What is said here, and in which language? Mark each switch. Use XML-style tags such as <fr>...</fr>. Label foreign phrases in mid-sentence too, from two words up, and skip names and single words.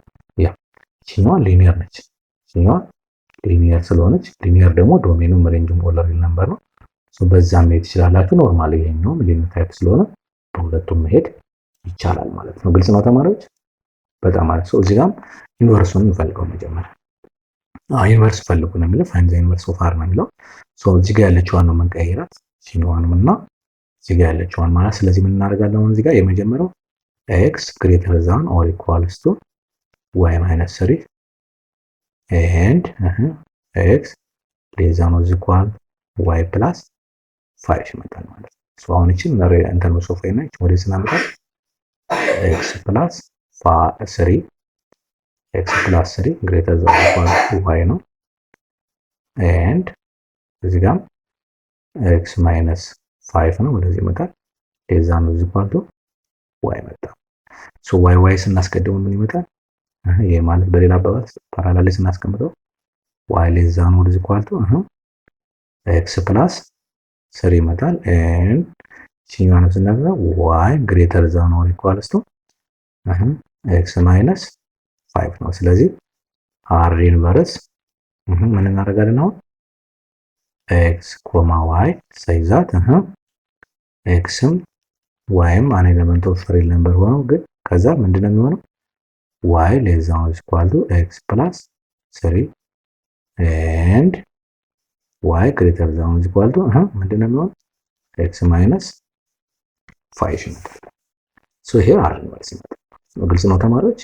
<am>ያ ይችኛዋ ሊኒየር ነች። ይችኛዋ ሊኒየር ስለሆነች ሊኒየር ደግሞ ዶሜኑም ሬንጁም ኦርዲነሪ ነበር ነው። ሶ በዛም መሄድ ትችላላችሁ። ኖርማል ይሄኛውም ሊኒየር ታይፕ ስለሆነ በሁለቱም መሄድ ይቻላል ማለት ነው። ግልጽ ነው ተማሪዎች? በጣም አሪፍ። ሶ እዚህ ጋርም ኢንቨርሱን እንፈልገው መጀመሪያ ኢንቨርስ ፈልጉ ነው የሚለው።</am> <en>find the inverse of R</en> <am>ነው የሚለው። ሶ እዚህ ጋር ያለችዋን ነው መንቀይራት ሲኖዋንም እና እዚህ ጋር ያለችዋን ማለት ስለዚህ ምን እናደርጋለን? አሁን እዚህ ጋር የመጀመሪያው</am> <en>x greater than or equals to y minus 3 and x less than or equal y plus 5</en> <am>ይመጣል ማለት ነው። ሶ አሁን እቺ እንትን ነው ሶፋ እና እቺ ወደ ስናመጣ</am> <en>x plus 3 x plus 3 greater than or equal to y ነው and</en> <am>እዚህ ጋር</am> <en>x minus 5</en> <am>ነው ወደዚህ ይመጣል</am> <en>less than or equal to y</en> <am>መጣ። ሶ y ስናስቀድመው ምን ይመጣል? ይሄ ማለት በሌላ አባባል ፓራላል ስናስቀምጠው</am> <en>y less than or equal to x plus 3</en> <am>ይመጣል and ሲኛውን ስናገኘው</am> <en>y greater than or equal to x minus 5</en> <am>ነው። ስለዚህ</am> <en>R inverse</en> <am>ምን እናደርጋለን አሁን</am> <en>x comma y</en> <am>ሳይዛት ኤክስም ዋይም</am> <en>an element of real number</en> <am>ሆነው ግን ከዛ ምንድነው የሚሆነው</am> <en>y less than equal to x plus 3 and y greater than equal to</en> <am>ምንድነው የሚሆነው</am> <en>x minus 5</en> <am>ይመጣል። ሶ ይሄ</am> <en>R inverse</en> <am>ይመጣል። ግልጽ ነው ተማሪዎች?</am>